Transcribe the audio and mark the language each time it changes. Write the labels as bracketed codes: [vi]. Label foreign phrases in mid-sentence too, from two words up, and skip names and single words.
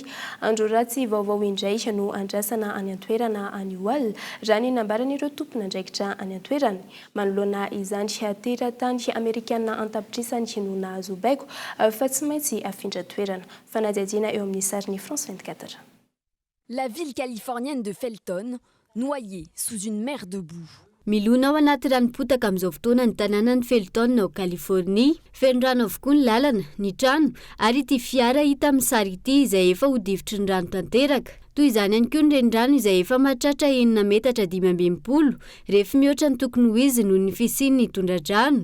[mg] Andro ratsy vaovao indray no andrasana any an-toerana any Oal raha ny nambaran'ireo tompon'andraikitra any an-toerany. Manoloana izany teratany Amerikana antapitrisany no nahazo baiko fa tsy maintsy afindra toerana. Fanadihadiana eo amin'ny sarin'ny France 24. [fr] La ville californienne de Felton, noyée sous une mer de boue. [mg] Milona ao anaty ranopotaka amin'izao fotoana ny tanànan'ny Felton ao Californie. Feno rano avokoa ny lalana, ny trano ary ity fiara hita amin'ny sary ity izay efa hodivitry ny rano tanteraka. Toy izany ihany koa ny renirano izay efa mahatratra 9 metatra 520 rehefa mihoatra ny tokony ho izy noho ny fisian'ny tondra-drano.